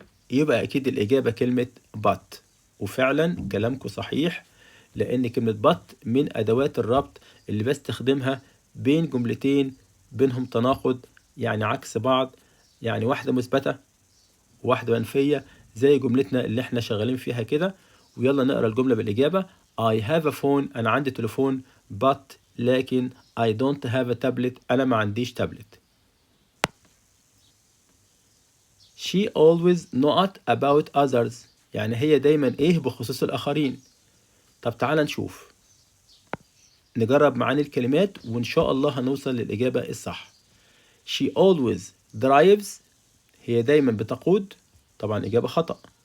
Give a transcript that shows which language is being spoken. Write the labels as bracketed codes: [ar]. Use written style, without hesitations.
[ar] يبقى أكيد الإجابة كلمة but. وفعلا كلامكم صحيح، لأن كلمة but من أدوات الربط اللي بستخدمها بين جملتين بينهم تناقض، يعني عكس بعض، يعني واحدة مثبتة وواحدة منفية، زي جملتنا اللي احنا شغالين فيها كده. ويلا نقرأ الجملة بالإجابة. [en] I have a phone. [ar] أنا عندي تليفون. [en] but [ar] لكن [en] I don't have a tablet. [ar] أنا ما عنديش تابلت. [en] She always not about others. [ar] يعني هي دايما ايه بخصوص الآخرين. طب تعال نشوف، نجرب معاني الكلمات وإن شاء الله هنوصل للإجابة الصح. [en] She always drives. [ar] هي دايما بتقود. طبعا إجابة خطأ.